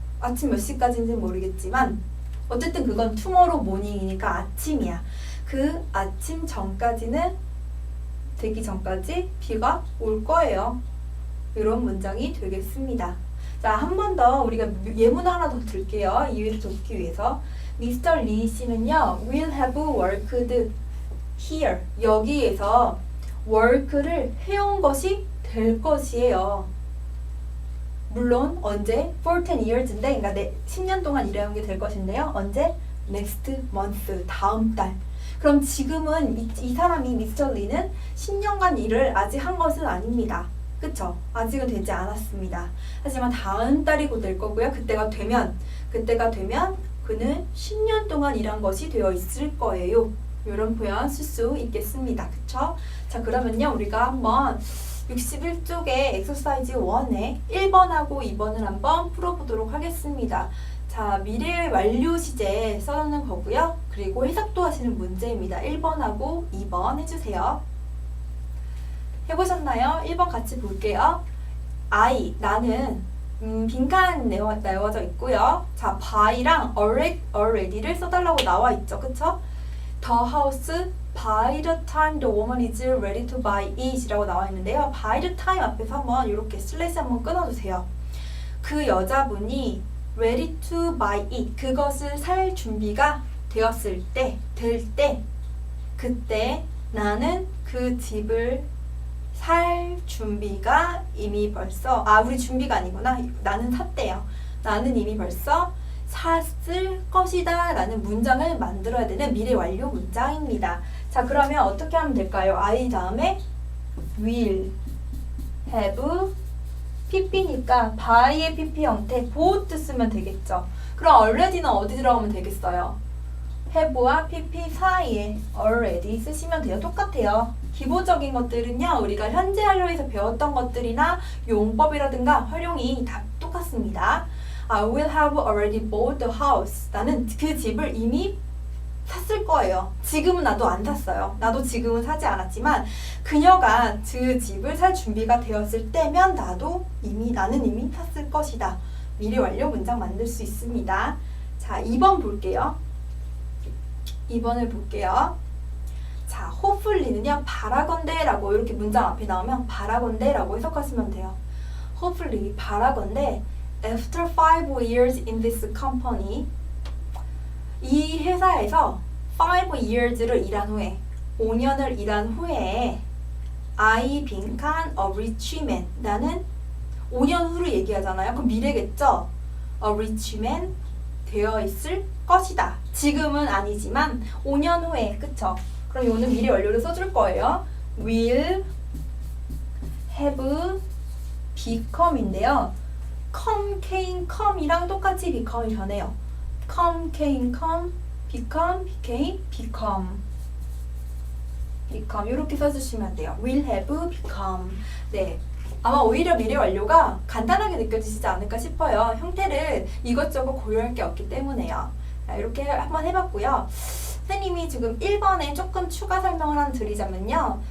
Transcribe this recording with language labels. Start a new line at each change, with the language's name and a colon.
Korean: 아침 몇 시까지인지는 모르겠지만 어쨌든 그건 tomorrow morning이니까 아침이야. 그 아침 전까지는 되기 전까지 비가 올 거예요. 이런 문장이 되겠습니다. 자, 한 번 더 우리가 예문 하나 더 들게요. 이해를 돕기 위해서. Mr.
English: Lee
Korean: 씨는요,
English: will have worked here.
Korean: 여기에서 work를 해온 것이 될 것이에요. 물론 언제? for 10 years인데, 그러니까 10년 동안 일해온 게 될 것인데요. 언제? next month, 다음 달. 그럼 지금은 이 사람이 미스터 리는 10년간 일을 아직 한 것은 아닙니다. 그쵸? 아직은 되지 않았습니다. 하지만 다음 달이 곧 될 거고요. 그때가 되면 그는 10년 동안 일한 것이 되어 있을 거예요. 이런 표현 쓸 수 있겠습니다. 그쵸? 자, 그러면요, 우리가 한번 61쪽에 엑서사이즈 1에 1번하고 2번을 한번 풀어보도록 하겠습니다. 자, 미래 완료 시제 써놓는 거고요. 그리고 해석도 하시는 문제입니다. 1번하고 2번 해주세요. 해보셨나요? 1번 같이 볼게요. I, 나는 빈칸 내워져 있고요. 자, by랑 already를 써달라고 나와 있죠. 그쵸?
English: The house by the time the woman is ready to buy it
Korean: 이라고 나와 있는데요. by the time 앞에서 한번 이렇게 슬래시 한번 끊어주세요. 그 여자분이
English: ready to buy it,
Korean: 그것을 살 준비가 되었을 때, 그때 나는 그 집을 살 준비가 이미 벌써, 우리 준비가 아니구나. 나는 샀대요. 나는 이미 벌써 샀을 것이다 라는 문장을 만들어야 되는 미래 완료 문장입니다. 자, 그러면 어떻게 하면 될까요? I 다음에 will have PP니까 by의 PP 형태 both 쓰면 되겠죠. 그럼 already는 어디 들어가면 되겠어요? have와 PP 사이에 already 쓰시면 돼요. 똑같아요. 기본적인 것들은요, 우리가 현재 완료에서 배웠던 것들이나 용법이라든가 활용이 다 똑같습니다.
English: I will have already bought the house.
Korean: 나는 그 집을 이미 샀을 거예요. 지금은 나도 안 샀어요. 나도 지금은 사지 않았지만 그녀가 그 집을 살 준비가 되었을 때면 나는 이미 샀을 것이다. 미래 완료 문장 만들 수 있습니다. 자, 2번 볼게요. 2번을 볼게요. 자, hopefully는요, 바라건대 라고 이렇게 문장 앞에 나오면 바라건대 라고 해석하시면 돼요. hopefully, 바라건대
English: after 5 years in this company,
Korean: 이 회사에서 5 years를 일한 후에 5년을 일한 후에 I 빈칸 a rich man, 나는 5년 후를 얘기하잖아요. 그럼 미래겠죠? a rich man 되어 있을 것이다. 지금은 아니지만 5년 후에, 그쵸? 그럼 이거는 미래 완료를 써줄 거예요.
English: will have become인데요. come, came, come이랑 똑같이 become이 변해요. come, came, come, become, became, become.
Korean: become 이렇게 써주시면 돼요.
English: will have become.
Korean: 네, 아마 오히려 미래 완료가 간단하게 느껴지시지 않을까 싶어요. 형태를 이것저것 고려할 게 없기 때문에요. 자, 이렇게 한번 해봤고요. 선생님이 지금 1번에 조금 추가 설명을 하나 드리자면요.